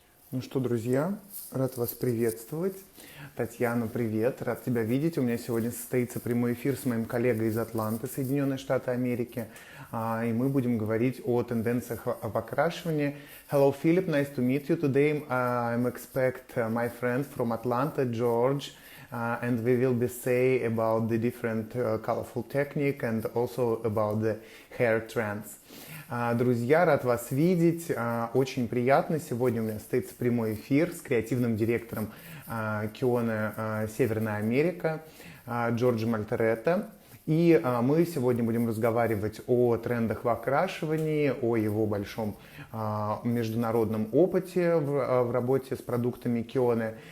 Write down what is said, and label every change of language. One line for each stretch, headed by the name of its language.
Russian: Ну что, друзья, рад вас приветствовать. Татьяна, привет, рад тебя видеть. У меня сегодня состоится прямой эфир с моим коллегой из Атланты, Соединенные Штаты Америки, и мы будем говорить о тенденциях в окрашивании.
English: Hello, Philip, nice to meet you. Today I'm expect my friend from Atlanta, George, and we will be say about the different colorful technique and also about the hair trends.
Russian: Друзья, рад вас видеть, очень приятно. Сегодня у меня состоится прямой эфир с креативным директором Keune Северная Америка, Джорджем Alderete. И мы сегодня будем разговаривать о трендах в окрашивании, о его большом международном опыте в работе с продуктами Keune.